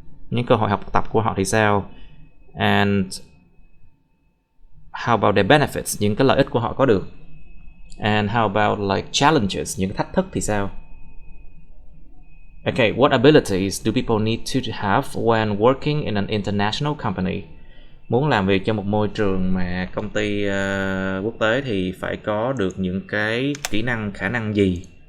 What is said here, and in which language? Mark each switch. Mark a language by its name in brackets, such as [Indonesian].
[Vietnamese] Những cơ hội học tập của họ thì sao? [English] And how about their benefits? [Vietnamese] Những cái lợi ích của họ có được. [English] And how about like challenges? [Vietnamese] Những thách thức thì sao? [English] Okay, what abilities do people need to have when working in an international company? [Vietnamese] Muốn làm việc trong một môi trường mà công ty quốc tế thì phải có được những cái kỹ năng, khả năng gì?